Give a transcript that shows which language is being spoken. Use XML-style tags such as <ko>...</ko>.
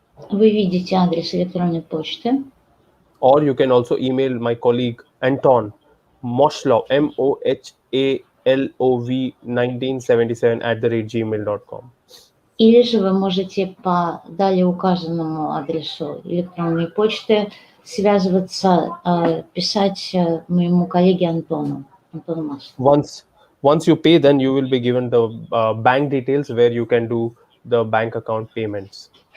<ru>Вы видите адрес электронной почты.</ru> <en>or you can also email my colleague Anton Moshlov, MOHALOV 1977</en> <ru>Или же вы можете по далее указанному адресу электронной почты связываться, писать моему коллеге Антону Маслову.</ru> <en>Once you pay, then you will be given the bank details where you can do the bank account payments.</en>